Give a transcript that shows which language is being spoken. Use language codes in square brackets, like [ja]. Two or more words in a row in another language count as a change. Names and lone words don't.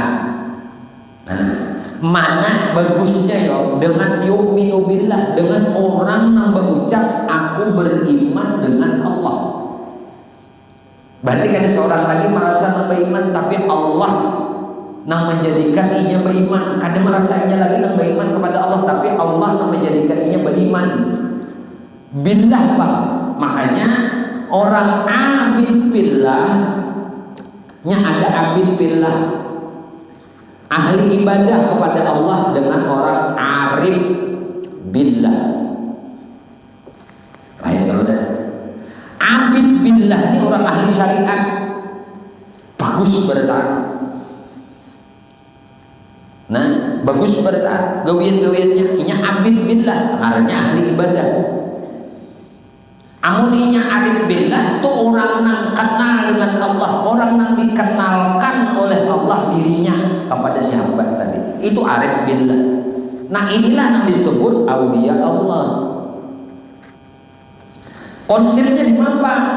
[id] Nah, mana bagusnya ya dengan [ar] yu'minu billah, [id] dengan orang yang berucap aku beriman dengan Allah. Berarti kan seorang lagi merasa beriman, tapi Allah yang menjadikan ia beriman. Kadang merasa ia lagi yang beriman kepada Allah, tapi Allah yang menjadikan ia beriman. Billah Pak. Makanya orang [ar] abid billah, [id] nya ada [ar] abid billah, [id] ahli ibadah kepada Allah, dengan orang [ar] arif billah. [id] Lain kalau dah [ar] abid billah [id] ini orang ahli syariat, bagus bertaat. [bjn] Nah, bagus bertaat, gawian-gawiannya inya [ar] abid billah, [bjn] karena ahli ibadah. [id] Amuninya [ar] arif billah [id] itu orang yang kenal dengan Allah, orang yang dikenalkan oleh Allah dirinya kepada siapa tadi, itu [ar] arif billah. [id] Nah, inilah yang disebut [ar] aulia Allah. [id] Konsepnya di mana?